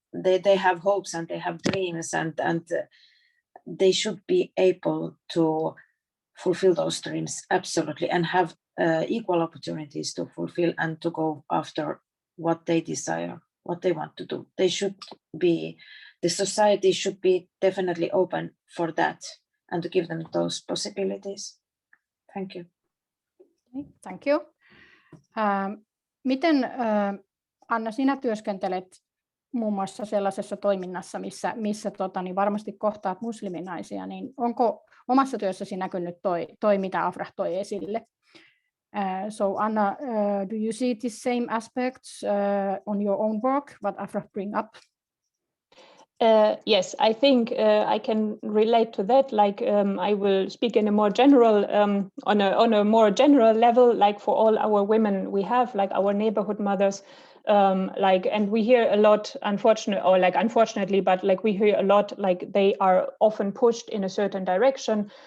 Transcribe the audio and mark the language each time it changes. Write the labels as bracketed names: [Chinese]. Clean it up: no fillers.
[English] They have hopes and they have dreams, and they should be able to fulfill those dreams, absolutely, and have equal opportunities to fulfill and to go after what they desire, what they want to do. The society should be definitely open for that and to give them those possibilities. Thank you. Thank you. [Finnish] Miten, Anna, sinä työskentelet muun muassa sellaisessa toiminnassa, missä varmasti kohtaat musliminaisia, niin onko omassa työssäsi näkynyt toi mitä Afrah toi esille? [English] So Anna, do you see the same aspects on your own work, what Afrah bring up? Yes, I think I can relate to that. I will speak in a more general, on a more general level, for all our women we have, our neighborhood mothers, and we hear a lot, unfortunately, but we hear a lot, they are often pushed in a certain direction.